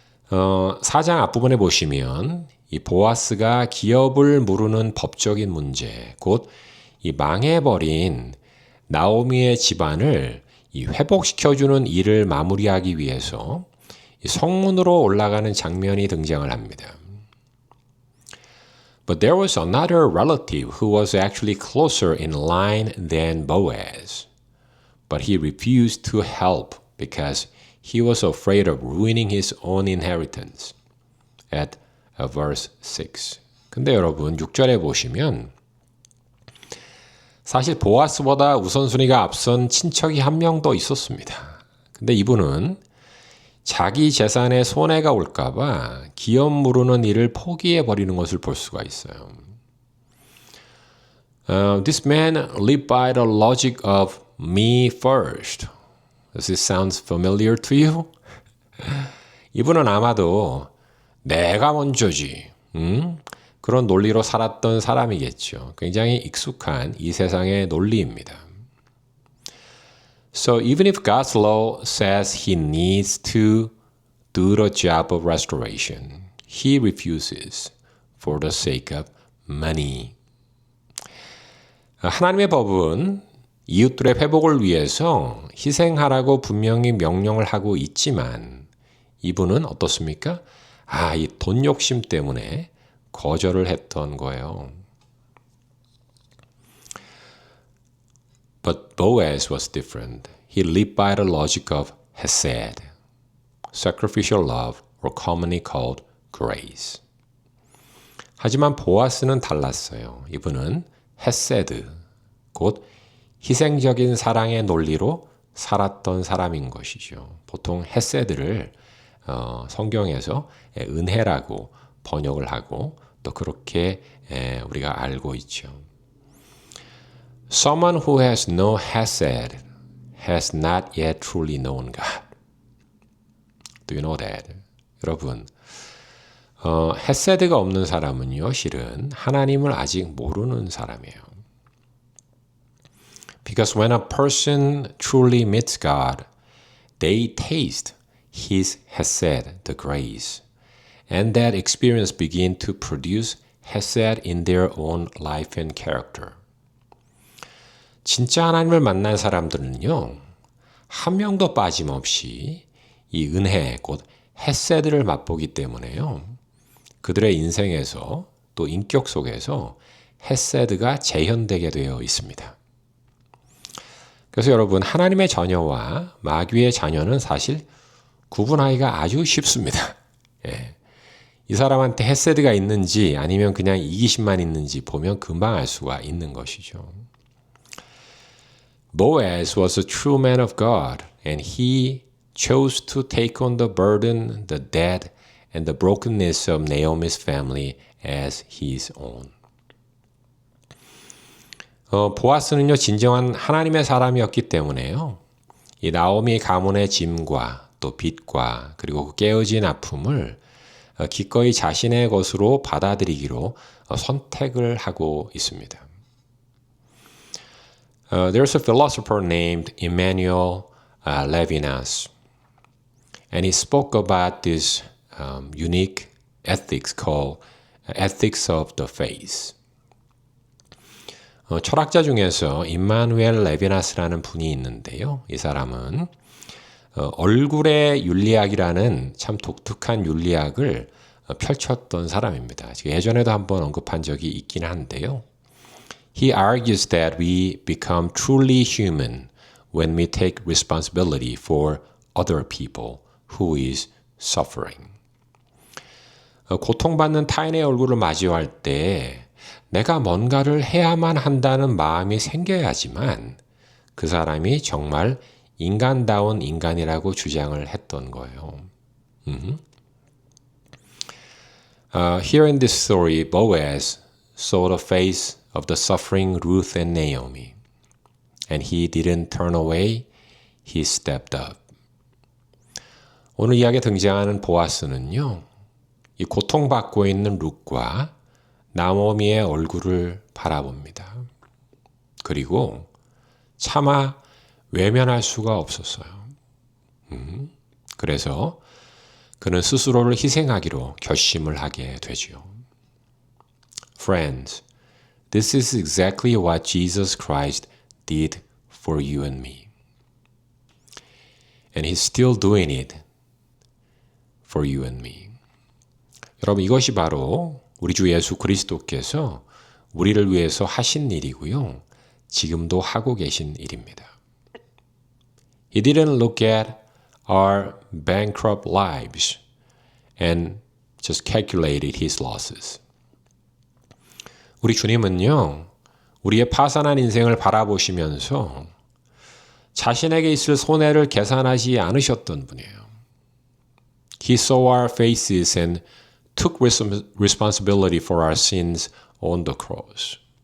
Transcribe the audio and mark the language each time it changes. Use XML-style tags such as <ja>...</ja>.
<ko>4장 앞부분에 보시면 이 보아스가 기업을 물으는 법적인 문제, 곧 이 망해버린 나오미의 집안을 이 회복시켜주는 일을 마무리하기 위해서 이 성문으로 올라가는 장면이 등장을 합니다.</ko> <en>But there was another relative who was actually closer in line than Boaz. But he refused to help because he was afraid of ruining his own inheritance. At verse 6.</en> <ko>근데 여러분 6절에 보시면 사실 보아스보다 우선순위가 앞선 친척이 한 명 더 있었습니다. 근데 이분은 자기 재산에 손해가 올까봐 기업 무르는 일을 포기해버리는 것을 볼 수가 있어요.</ko> <en>This man lived by the logic of me first. Does this sound familiar to you?</en> <ko>이분은 아마도 내가 먼저지. 그런 논리로 살았던 사람이겠죠. 굉장히 익숙한 이 세상의 논리입니다.</ko> <en>So even if God's law says he needs to do the job of restoration, he refuses for the sake of money.</en> <ko>하나님의 법은 이웃들의 회복을 위해서 희생하라고 분명히 명령을 하고 있지만 이분은 어떻습니까? 이 돈 욕심 때문에 거절을 했던 거예요.</ko> <en>But Boaz was different. He lived by the logic of hesed, sacrificial love, or commonly called grace.</en> <ko>하지만 보아스는 달랐어요. 이분은 헤세드, 곧 희생적인 사랑의 논리로 살았던 사람인 것이죠. 보통 헤세드를 성경에서 은혜라고 번역을 하고 또 그렇게 우리가 알고 있죠.</ko> <en>Someone who has no hesed has not yet truly known God. Do you know that?</en> <ko>여러분, 헤세드가 없는 사람은요, 실은 하나님을 아직 모르는 사람이에요.</ko> <en>Because when a person truly meets God, they taste His hesed, the grace, and that experience begin to produce hesed in their own life and character.</en> <ko>진짜 하나님을 만난 사람들은요, 한 명도 빠짐없이 이 은혜, 곧 헤세드를 맛보기 때문에요. 그들의 인생에서 또 인격 속에서 헤세드가 재현되게 되어 있습니다. 그래서 여러분, 하나님의 자녀와 마귀의 자녀는 사실 구분하기가 아주 쉽습니다. 이 사람한테 헤세드가 있는지 아니면 그냥 이기심만 있는지 보면 금방 알 수가 있는 것이죠.</ko> <en>Boaz was a true man of God, and he chose to take on the burden, the debt, and the brokenness of Naomi's family as his own.</en> <ko>보아스는요, 진정한 하나님의 사람이었기 때문에요. 이 나오미 가문의 짐과 또 빚과 그리고 그 깨어진 아픔을 기꺼이 자신의 것으로 받아들이기로 선택을 하고 있습니다.</ko> <en>There's a philosopher named Emmanuel Levinas, and he spoke about this unique ethics called ethics of the face.</en> <ko>철학자 중에서 임마누엘 레비나스라는 분이 있는데요. 이 사람은 얼굴의 윤리학이라는 참 독특한 윤리학을 펼쳤던 사람입니다. 예전에도 한번 언급한 적이 있긴 한데요.</ko> <en>He argues that we become truly human when we take responsibility for other people who is suffering.</en> <ko>고통받는 타인의 얼굴을 마주할 때 내가 뭔가를 해야만 한다는 마음이 생겨야지만 그 사람이 정말 인간다운 인간이라고 주장을 했던 거예요.</ko> <en>Here in this story, Boaz saw the face of the suffering Ruth and Naomi, and he didn't turn away, he stepped up.</en> <ko>오늘 이야기에 등장하는 보아스는요, 이 고통받고 있는 룻과 나오미의 얼굴을 바라봅니다. 그리고 차마 외면할 수가 없었어요. 그래서 그는 스스로를 희생하기로 결심을 하게 되죠.</ko> <en>Friends, this is exactly what Jesus Christ did for you and me. And He's still doing it for you and me.</en> <ko>여러분, 이것이 바로 우리 주 예수 그리스도께서 우리를 위해서 하신 일이고요. 지금도 하고 계신 일입니다.</ko> <en>He didn't look at our bankrupt lives and just calculated his losses.</en> <ko>우리 주님은요, 우리의 파산한 인생을 바라보시면서 자신에게 있을 손해를 계산하지 않으셨던 분이에요.</ko> <en>He saw our faces and took responsibility for our sins on the cross.</en>